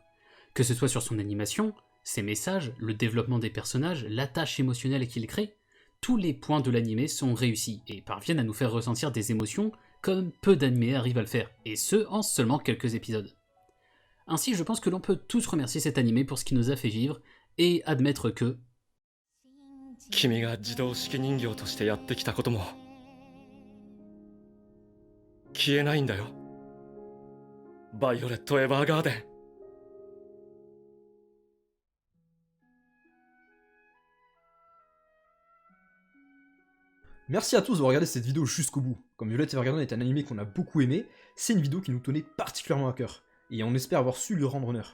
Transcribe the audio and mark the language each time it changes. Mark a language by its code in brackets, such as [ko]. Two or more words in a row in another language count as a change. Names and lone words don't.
[fr] Que ce soit sur son animation, ses messages, le développement des personnages, l'attache émotionnelle qu'il crée, tous les points de l'animé sont réussis et parviennent à nous faire ressentir des émotions comme peu d'animés arrivent à le faire, et ce en seulement quelques épisodes. Ainsi, je pense que l'on peut tous remercier cet animé pour ce qu'il nous a fait vivre, et admettre que... [ja] 君が自動式人形としてやってきたことも消えないんだよ。バイオレット・エヴァーガーデン。 [fr] Merci à tous d'avoir regardé cette vidéo jusqu'au bout. Comme Violet Evergarden est un animé qu'on a beaucoup aimé, c'est une vidéo qui nous tenait particulièrement à cœur, et on espère avoir su lui rendre honneur.